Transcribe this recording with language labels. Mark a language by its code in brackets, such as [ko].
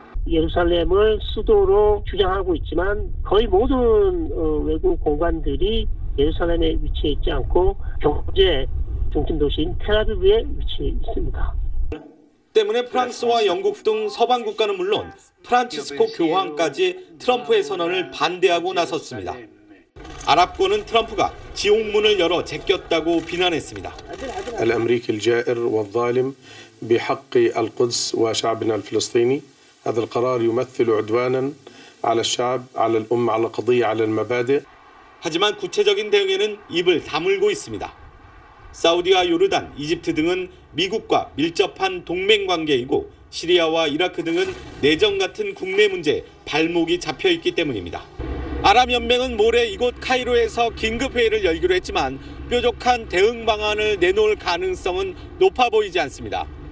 [ko] 예루살렘을 수도로 주장하고 있지만 거의 모든 외국 공관들이 예루살렘에 위치해 있지 않고 경제 중심 도시인 텔아비브에 위치해 있습니다. 때문에 프랑스와 영국 등 서방 국가는 물론 프란치스코 교황까지 트럼프의 선언을 반대하고 나섰습니다. 아랍권은 트럼프가 지옥문을 열어 제꼈다고 비난했습니다. [ar] الأمريكي الجائر والظالم بحق القدس وشعبنا الفلسطيني هذا القرار يمثل عدوانا على الشعب على الأمة على القضية على المبادئ. [ko] 하지만 구체적인 대응에는 입을 다물고 있습니다. 사우디와 요르단, 이집트 등은 미국과 밀접한 동맹 관계이고 시리아와 이라크 등은 내정 같은 국내 문제에 발목이 잡혀 있기 때문입니다. 아랍연맹은 모레 이곳 카이로에서 긴급회의를 열기로 했지만 뾰족한 대응 방안을 내놓을 가능성은 높아 보이지 않습니다.